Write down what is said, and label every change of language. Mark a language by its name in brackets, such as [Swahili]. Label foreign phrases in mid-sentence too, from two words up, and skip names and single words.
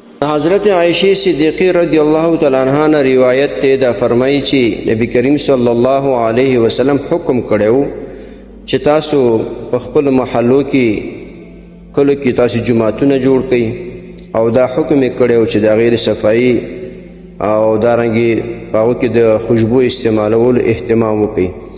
[Pashto] حضرت عائشہ صدیقی [Arabic] رضی اللہ تعالی عنہا [Pashto] نے روایت ته دا فرمایي چې نبی کریم [Arabic] صلی الله علیه وسلم [Pashto] حکم کړو چې تاسو په خپل محلو کې کله کې تاسو جماعتونه جوړ کړئ او دا حکم کړو چې د غیر صفائی او دارنګي هغه کې د خوشبو استعمالول اهتمام وکړي.